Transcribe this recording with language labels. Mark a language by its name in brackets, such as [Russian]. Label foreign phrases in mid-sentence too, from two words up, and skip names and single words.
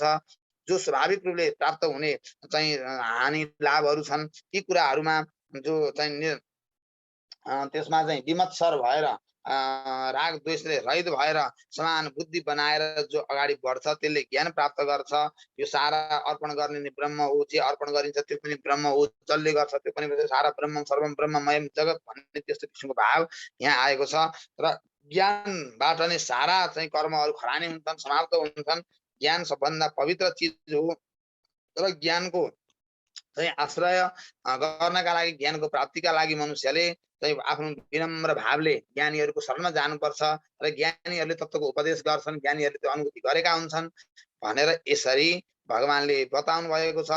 [Nepali] जो स्वाभाविक रूपले प्राप्त हुने चाहिँ हानि लाभहरू छन्, ती कुराहरूमा जो चाहिँ त्यसमा चाहिँ विमत्सर भएर राग द्वेषले रहित भएर समान बुद्धि बनाएर जो अगाडि बढ्छ त्यसले ज्ञान प्राप्त गर्छ। यो सारा अर्पण गर्ने नि ब्रह्म हो, जे अर्पण गरिन्छ त्यो पनि ब्रह्म हो, जसले गर्छ त्यो पनि सारा ब्रह्म [Sanskrit] सर्वम ब्रह्ममयम जगत [Nepali] भन्ने त्यस्तो किसिमको भाव यहाँ आएको छ। र ज्ञानबाट नै सारा चाहिँ कर्महरू खरानी हुन्छन्, समाप्त हुन्छन्। ज्ञान सबभन्दा पवित्र चिज हो र ज्ञानको चाहिँ आश्रय गर्नका लागि, ज्ञानको प्राप्तिका लागि मनुष्यले चाहिँ आफ्नो विनम्र भावले ज्ञानीहरूको शरणमा जानुपर्छ र ज्ञानीहरूले तत्त्वको उपदेश गर्छन्, ज्ञानीहरूले त्यो अनुभूति गरेका हुन्छन् भनेर यसरी भगवानले बताउनु भएको छ।